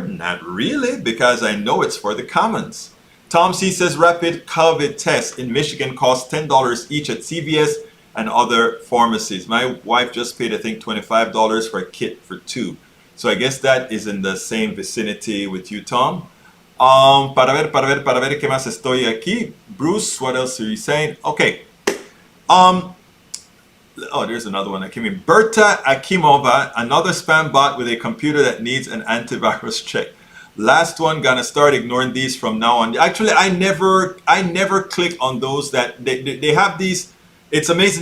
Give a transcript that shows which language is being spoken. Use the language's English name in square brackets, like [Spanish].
[English] Not really, because I know it's for the commons. Tom C says rapid COVID tests in Michigan cost $10 each at CVS and other pharmacies. My wife just paid, I think, $25 for a kit for 2. So I guess that is in the same vicinity with you, Tom. [Spanish] Para ver qué más estoy aquí. [English] Bruce, what else are you saying? Okay. Oh, there's another one that came in. Berta Akimova, another spam bot with a computer that needs an antivirus check. Last one, gonna start ignoring these from now on. Actually, I never click on those that they have these. It's amazing.